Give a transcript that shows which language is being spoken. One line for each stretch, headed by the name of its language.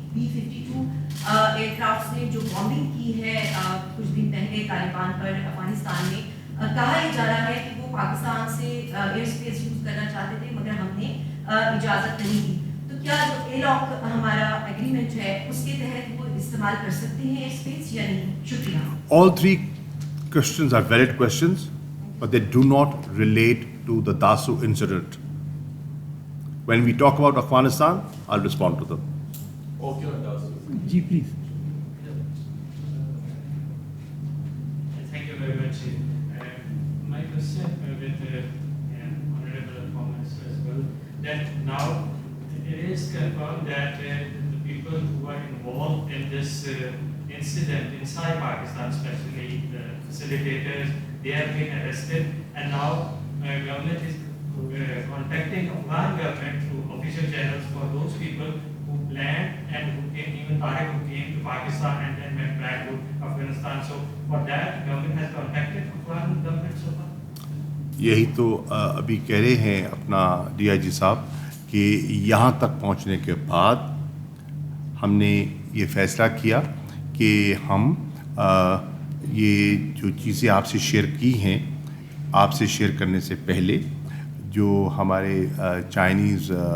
Urdu: B-52 year crafts نے جو bombing کی ہے کچھ دن پہلے طالبان پر افغانستان میں, کہا یہ جا رہا ہے کہ وہ پاکستان سے ایئر اسپیس یوز کرنا چاہتے تھے مگر ہم نے اجازت نہیں دی. تو کیا جو ایلاک ہمارا ایگریمنٹ ہے اس کے تحت وہ استعمال کر سکتے ہیں ایئر اسپیس یا نہیں؟ شکریہ.
English: All three questions are valid questions, but they do not relate to the Dasu incident. When we talk about Afghanistan, I'll respond to them. Ji, please. Thank you very much. My question with Honorable Thomas as well, that now it is confirmed that the people who are involved in this incident inside Pakistan, especially the facilitators, they have been arrested, and now government is contacting Afghan government through official channels for those people who planned and who came, even Tariq who came to Pakistan and then went back to Afghanistan. So for that, government has contacted Afghan government so far?
Urdu: یہی تو ابھی کہہ رہے ہیں اپنا DIG صاحب کہ یہاں تک پہنچنے کے بعد ہم نے یہ فیصلہ کیا کہ ہم یہ جو چیزیں آپ سے شیئر کی ہیں, آپ سے شیئر کرنے سے پہلے جو ہمارے چائنیز